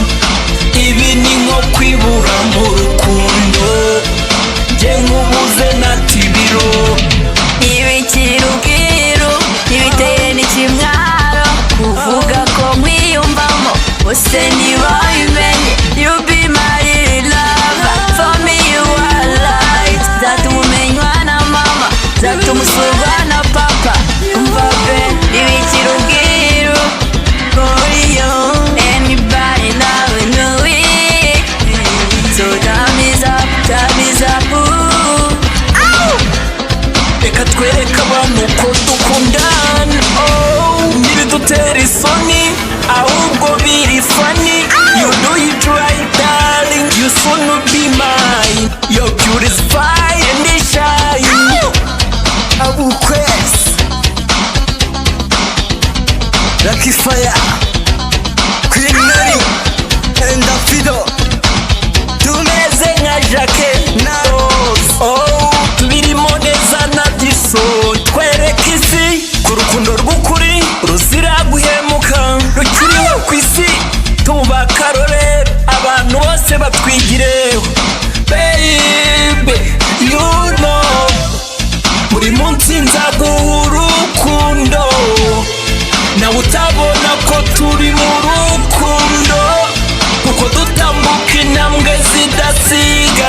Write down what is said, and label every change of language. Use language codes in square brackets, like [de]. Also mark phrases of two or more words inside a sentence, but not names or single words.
[rw] Ibi ni nko kwibura mu rukundo, njye nkubuze natibiro. Ibikira ubwiru ntibiteye n'ikimwaro, kuvuga ko nkwiyumvamo bose ntibabimenye. [en] You be my lover, for me you are light. [rw] Zatuma umenywa na mama, zatuma usurwa na papa. Umva pe, ibikira ubwiru [en] for you. Anybody now know it, so time is up, ooh. [rw] Reka twereke abantu ko dukundana, ntibidutera isoni ahubwo biri funny. [en] You do it right darling, you soon will be mine. Your beauty is fire and it shine. [rw] Abukwezi Lucky Fire, Queen Mary and Davido, tumeze nka Jackie na Rose. Oh, tubirimo neza na diso. Twereke isi ku rukundo rw'ukuri ruzira guhemuka, rukiriho ku isi. Tuba akarorero, abantu bose batwigireho. [en] Baby, you know, [rw] buri munsi nzaguha urukundo, nawe utabona ko turi mu rukundo, kuko dutambuka intambwe zidasiga.